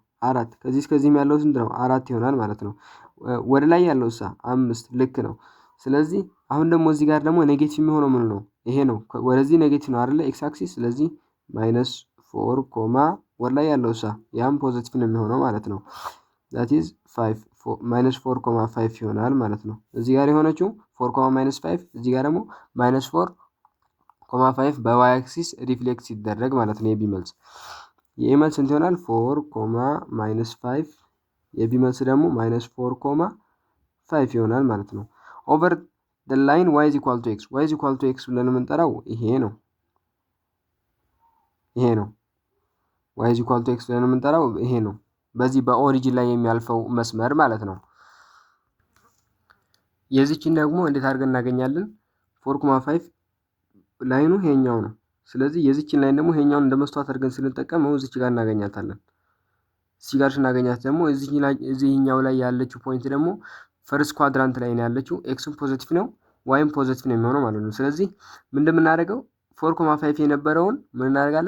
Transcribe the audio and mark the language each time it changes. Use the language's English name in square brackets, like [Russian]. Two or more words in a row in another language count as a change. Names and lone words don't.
[Amharic] 4 ከዚህ እስከዚህም ያለው ስንት ነው? 4 ይሆናል ማለት ነው። ወደ ላይ ያለው 5 ልክ ነው። ስለዚህ አሁን ደግሞ እዚህ ጋር ደግሞ ኔጌቲቭ የሚሆነው ምን ነው? ይሄ ነው። ወደዚህ ኔጌቲቭ ነው አይደለ? [English] x axis። [Amharic] ስለዚህ -4 ኮማ ወደ ላይ ያለው ያም ፖዚቲቭ ነው የሚሆነው ማለት ነው። [English] that is [Amharic] 5 -4.5 ይሆናል ማለት ነው። እዚህ ጋር የሆነችው 4.-5 እዚህ ጋር ደግሞ -4.5 [English] y axis [Amharic] ሪፍሌክት ሲደረግ ማለት ነው። የቢ መልስ የኤ መልስ ስንት ይሆናል? 4.-5 የቢ መልስ ደግሞ -4.5 ይሆናል ማለት ነው። ኦቨር [English] the line y is equal to x y is equal to x [Amharic] ብለን የምንጠራው ይሄ ነው። [English] y is equal to x [Amharic] ብለን የምንጠራው ይሄ ነው። በዚህ በኦሪጂን ላይ የሚያልፈው መስመር ማለት ነው። የዚችን ደግሞ እንዴት አድርገን እናገኛለን? 4.5 ላይኑ ይሄኛው ነው። ስለዚህ የዚችን ላይን ደግሞ ይሄኛውን እንደ መስተዋት አድርገን ስንጠቀመው እዚች ጋር እናገኛታለን። እዚህ ጋር ስናገኛት ደግሞ እዚህኛው ላይ ያለችው ፖይንት ደግሞ [English] first quadrant [Amharic] ላይ ነው ያለችው። ኤክስም ፖዚቲቭ ነው ዋይም ፖዚቲቭ ነው የሚሆነው ማለት ነው። ስለዚህ ምን እንደምናደርገው 4.5 የነበረውን ምን እናደርጋለን?